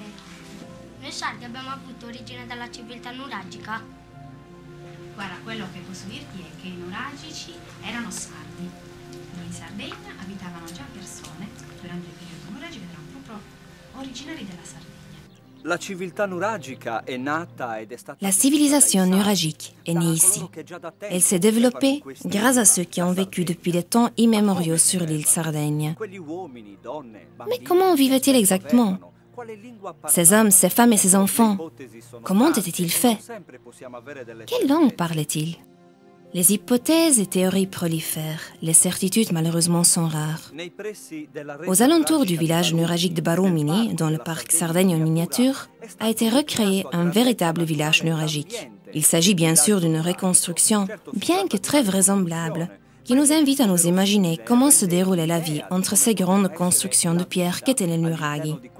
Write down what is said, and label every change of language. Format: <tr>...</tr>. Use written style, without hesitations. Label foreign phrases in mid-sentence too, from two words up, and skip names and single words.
<it>Noi sardi abbiamo avuto origine dalla civiltà nuragica. Guarda, quello che posso dirti è che i nuragici erano sardi. In Sardegna abitavano già persone durante il periodo nuragico ed erano proprio originari della Sardegna. La civiltà nuragica est nata ed è stata...</it> <fr>La civilisation nuragique est née ici. Elle s'est développée grâce à ceux qui ont vécu depuis des temps immémoriaux sur l'île Sardaigne. Mais comment vivaient-ils exactement? Ces hommes, ces femmes et ces enfants, comment étaient-ils faits? Quelle langue parlaient-ils? Les hypothèses et théories prolifèrent, les certitudes malheureusement sont rares. Aux alentours du village nuragique de Barumini, dans le parc Sardaigne en miniature, a été recréé un véritable village nuragique. Il s'agit bien sûr d'une reconstruction, bien que très vraisemblable, qui nous invite à nous imaginer comment se déroulait la vie entre ces grandes constructions de pierre qu'étaient les nuraghi.</fr>